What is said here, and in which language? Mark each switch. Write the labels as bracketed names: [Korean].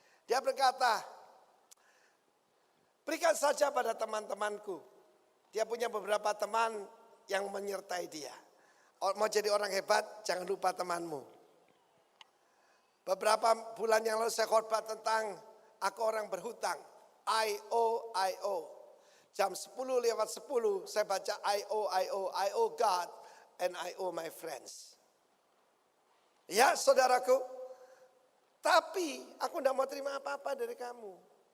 [Indonesian] Dia berkata, berikan saja pada teman-temanku. Dia punya beberapa teman yang menyertai dia. Mau jadi orang hebat, jangan lupa temanmu. Beberapa bulan yang lalu saya khotbah tentang aku orang berhutang. [English] I.O. [Indonesian] Jam 10:10 saya baca [English] I owe God and I owe my friends. [Indonesian] Ya saudaraku, tapi aku tidak mau terima apa-apa dari kamu.